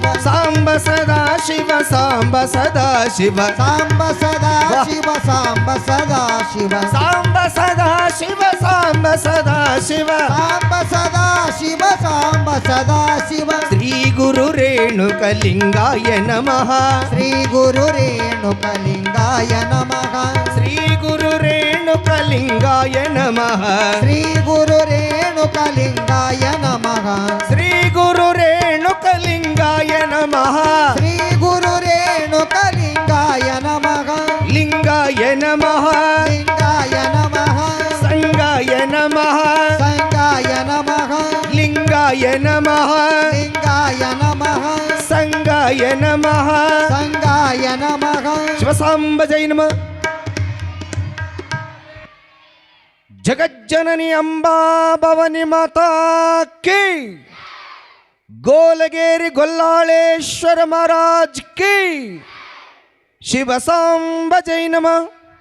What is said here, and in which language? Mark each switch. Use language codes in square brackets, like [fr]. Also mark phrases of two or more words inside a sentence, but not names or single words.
[sa] ಸಾಂಬ ಸದಾ ಶಿವ ಸಾಂಬ ಸದಾ ಶಿವ. ಸಾಂಬ ಸದಾ ಶಿವ ಸಾಂಬ ಸದಾ ಶಿವ. ಸಾಂಬ ಸದಾ ಶಿವ ಸಾಂಬ ಸದಾ ಶಿವ. ಸಾಂಬ ಸದಾ ಶಿವ ಸಾಂಬ ಸದಾ ಶಿವ. ಶ್ರೀ ಗುರು ರೇಣುಕಲಿಂಗಾಯ ನಮಃ. ಶ್ರೀ ಗುರು ರೇಣುಕಲಿಂಗಾಯ ನಮಃ. ಶ್ರೀ ಗುರು ರೇಣುಕಲಿಂಗಾಯ ನಮಃ. ಶ್ರೀ ಗುರು ರೇಣುಕಲಿಂಗಾಯ ನಮಃ. ಶ್ರೀ ಗುರು ರೇಣುಕಲಿಂಗಾಯ ನಮಃ. ಶ್ರೀ ಗುರು ರೇಣುಕಲಿಂಗಾಯ ನಮಃ. ಲಿಂಗಾಯ ನಮಃ. ಲಿಂಗಾಯ ನಮಃ. ಸಂಗಾಯ ನಮಃ. ಸಂಗಾಯ ನಮಃ. ಲಿಂಗಾಯ ನಮಃ. ಲಿಂಗಾಯ ನಮಃ. ಸಂಗಾಯ ನಮಃ. ಸಂಗಾಯ ನಮಃ. ಶಿವಸಾಂಬ ಜೈ ನಮಃ. ಜಗಜ್ಜನನಿ ಅಂಬಾ ಭವಾನಿ [hi] माता की. गोलगेरी गोल्लाळेश्वर महाराज की. [sa] ಶಿವಸಾಂಬ ಜೈ ನಮಃ.